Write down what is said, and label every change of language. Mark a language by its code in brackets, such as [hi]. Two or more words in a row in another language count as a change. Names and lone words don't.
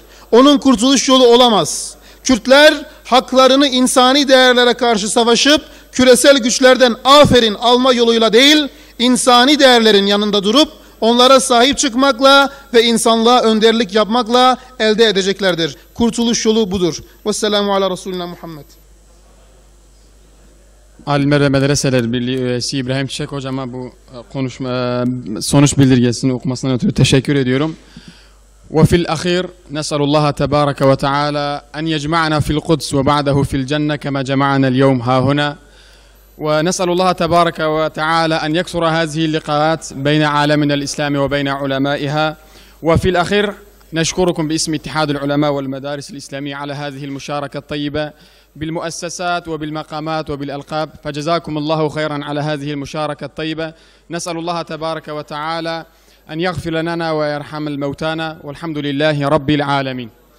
[tr] Onun kurtuluş yolu olamaz. Kürtler haklarını insani değerlere karşı savaşıp küresel güçlerden aferin alma yoluyla değil, insani değerlerin yanında durup onlara sahip çıkmakla ve insanlığa önderlik yapmakla elde edeceklerdir. Kurtuluş yolu budur. [ar] والسلام على رسولنا محمد. [tr] Alimler ve Medreseler Birliği üyesi İbrahim Çiçek hocama bu sonuç bildirgesini okumasından ötürü teşekkür ediyorum. [ar] وفي الأخير نسأل الله تبارك وتعالى أن يجمعنا في القدس وبعده في الجنة كما جمعنا اليوم ها هنا ونسأل الله تبارك وتعالى أن يكثر هذه اللقاءات بين عالمنا الإسلامي وبين علمائها وفي الأخير نشكركم باسم اتحاد العلماء والمدارس الإسلامية على هذه المشاركة الطيبة بالمؤسسات وبالمقامات وبالألقاب فجزاكم الله خيرا على هذه المشاركة الطيبة نسأل الله تبارك وتعالى أن يغفر لنا ويرحم الموتانا والحمد لله رب العالمين.